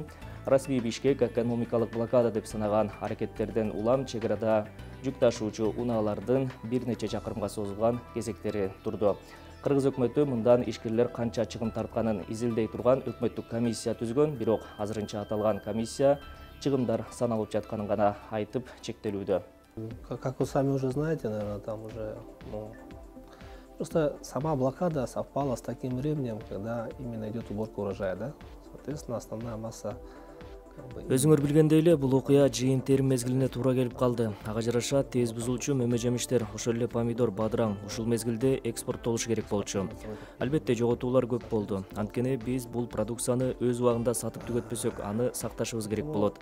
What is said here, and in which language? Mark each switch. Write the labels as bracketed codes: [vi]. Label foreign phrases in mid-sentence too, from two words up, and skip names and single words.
[ky] Расмий Бишкек экономикалык блокада деп санаган аракеттерден улам чек арада жүк ташуучу унаалардын бир нече чакырымга созулган кезектери турду. Кыргыз өкмөтү мындан ишкерлер канча чыгым тартканын изилдей турган өкмөттүк комиссия түзгөн, бирок азырынча аталган комиссия чыгымдар саналып жатканын гана айтып чектелүүдө. [ru] Как вы сами уже знаете, наверное, там уже просто сама блокада совпала с таким временем, когда именно идет уборка урожая, да? Соответственно, основная масса. [ky] Өзүңөр билгендей эле, бул окуя жыйын-терим мезгилине туура келип калды. Ага жараша тез бузулчу мөмө-жемиштер, ошол эле помидор, бадыраң ушул мезгилде экспорттолуш керек болчу. Албетте жоготуулар көп болду. Анткени биз бул продукцияны өз убагында сатып түгөтпөсөк, аны сакташыбыз керек болот.